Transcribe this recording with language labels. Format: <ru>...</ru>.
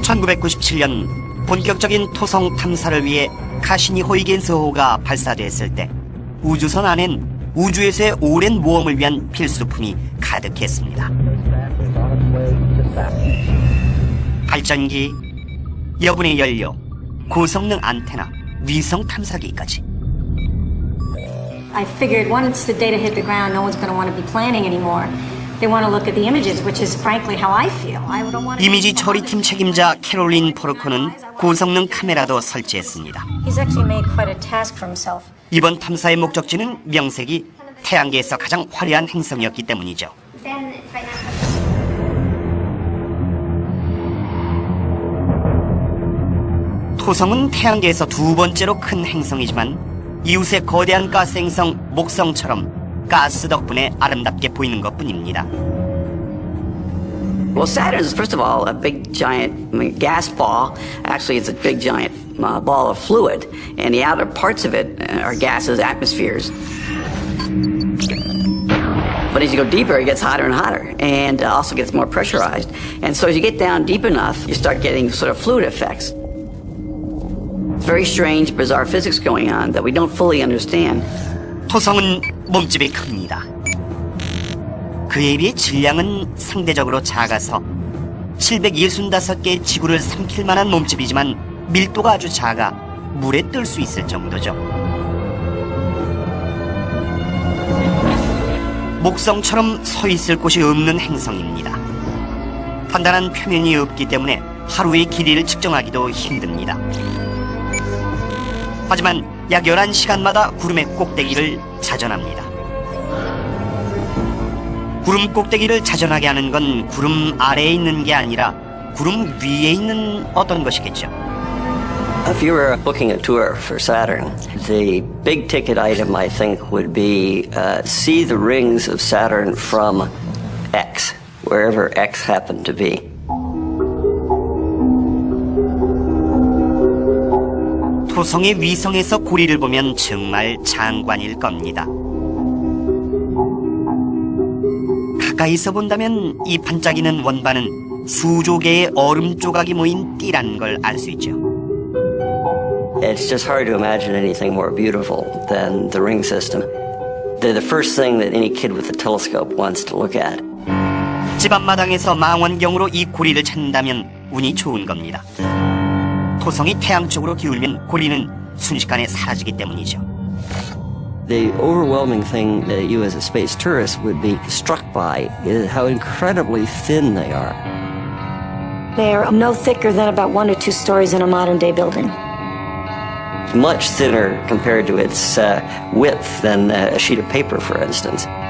<ko>1997년 본격적인 토성 탐사를 위해 카시니 호이겐스호가 발사됐을 때 우주선 안엔 우주에서의 오랜 모험을 위한 필수품이 가득했습니다. 발전기, 여분의 연료, 고성능 안테나, 위성 탐사기까지.</ko> <en>I figured once the data hit the ground, no one's going to want to be planning anymore. They want to look at the images, which is frankly how I feel. I don't want to.</en> <ko>이미지 처리팀 책임자 캐롤린 포르코는 고성능 카메라도 설치했습니다.</ko> <en>He's actually made quite a task for himself.</en> <ko>이번 탐사의 목적지는 명색이 태양계에서 가장 화려한 행성이었기 때문이죠. 토성은 태양계에서 2번째로 큰 행성이지만 이웃의 거대한 가스 행성 목성처럼 가스 덕분에 아름답게 보이는 것뿐입니다.</ko> <en>Well, Saturn is, first of all, a big giant gas ball. Actually, it's a big giant ball of fluid, and the outer parts of it are gases, atmospheres. But as you go deeper, it gets hotter and hotter, and also gets more pressurized. And so as you get down deep enough, you start getting sort of fluid effects. Very strange, bizarre physics going on that we don't fully understand.</en> <ko>토성은 몸집이 큽니다. 그에 비해 질량은 상대적으로 작아서 765개의 지구를 삼킬 만한 몸집이지만 밀도가 아주 작아 물에 뜰 수 있을 정도죠. 목성처럼 서 있을 곳이 없는 행성입니다. 단단한 표면이 없기 때문에 하루의 길이를 측정하기도 힘듭니다. 하지만 약 11시간마다 구름의 꼭대기를 자전합니다. 구름 꼭대기를 자전하게 하는 건 구름 아래에 있는 게 아니라 구름 위에 있는 어떤 것이겠죠.</ko> <en>If you were booking a tour for Saturn, the big ticket item I think would be see the rings of Saturn from X, wherever X happened to be.</en> <ko>토성의 위성에서 고리를 보면 정말 장관일 겁니다. 가까이서 본다면 이 반짝이는 원반은 수조 개의 얼음 조각이 모인 띠라는 걸 알 수 있죠.</ko> <en>It's just hard to imagine anything more beautiful than the ring system. They're the first thing that any kid with a telescope wants to look at.</en> <ko>집 앞마당에서 망원경으로 이 고리를 찾는다면 운이 좋은 겁니다. 토성이 태양 쪽으로 기울면 고리는 순식간에 사라지기 때문이죠.</ko> <en>The overwhelming thing that you as a space tourist would be struck by is how incredibly thin they are. They're no thicker than about 1 or 2 stories in a modern-day building. Much thinner compared to its width than a sheet of paper, for instance.</en>